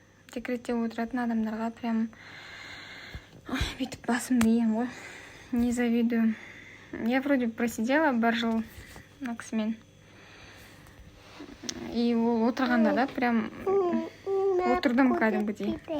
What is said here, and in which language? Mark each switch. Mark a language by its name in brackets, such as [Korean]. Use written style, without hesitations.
[Kazakh] Декретте отыратын адамдарға прям бүйтіп басымды ием ғой. [Russian] Не завидую. Я вроде просидела [Kazakh] бір жыл мына кісімен. [Russian] И [Kazakh] ол отырғанда да прям отырдым кәдімгідей.